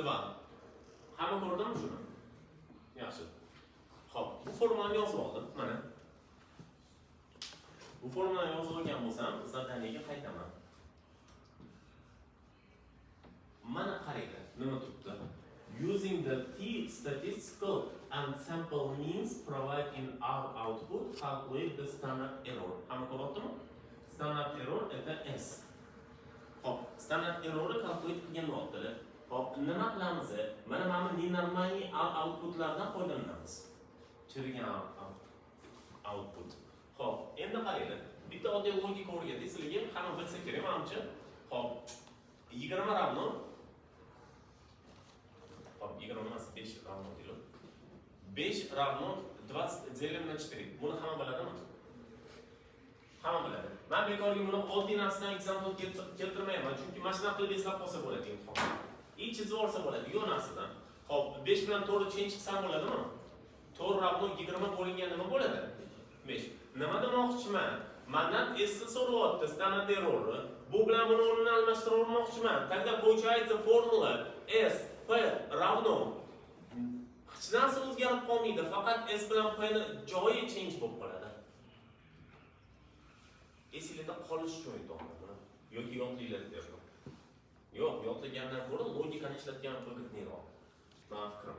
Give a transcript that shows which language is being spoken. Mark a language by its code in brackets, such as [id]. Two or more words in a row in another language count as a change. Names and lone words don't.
[uz] Hamma ko'rdingmi shuni? Yaxshi. Xo'p, bu formulani yozib oldim. Mana. Bu formulani yozib olgan bo'lsam, zadaniyaga qaytaman. Mana qaranglar, nima turibdi? [en] Using the T statistical and sample means provide in our output, calculate the standard error. [uz] Hamma ko'ryaptimi? [en] Standard error [uz] это S. Hop, standard errorni calculate qilgan vaqtida, hop, nima qilamiz? Mana nenormalniy outputlardan foydalanamiz. Chirigan output. Hop, endi qaranglar. Bitta oddiy logika o'rgatdik, sizlarga hamma bilsa kerak, menimcha. Hop, 20 ravno. Hop, 20 emas, 5 ravno deydi. [ru] 5 равно 20 делим на 4. [uz] Buni hamma biladimi? Hamma biladi. Men bekorga buni oddiy narsadan example keltirmayman, chunki mana shunaqa qilib eslab qolsa bo'ladi imtihon. Chizib olsa bo'ladi, yo'q narsadan. Hop, 5 bilan 4 change qilsam bo'ladimi? 4 ravno 20 bo'lingan nima bo'ladi? 5. Nima demoqchiman? Mendan S so'rayapti, [en] standard error. [uz] Bu bilan buni o'rnini almashtirib olmoqchiman. [ru] Тогда получается формула S P равно. [uz] Hech narsa o'zgarib qolmaydi, faqat S bilan P ni joyi change bo'lib qoladi. Esingizda qolish uchun aytaman. Yoki yodlanglar derdim. Yo'q, yodlagandan ko'ra logikani ishlatgan foydaliroq. Mening fikrim.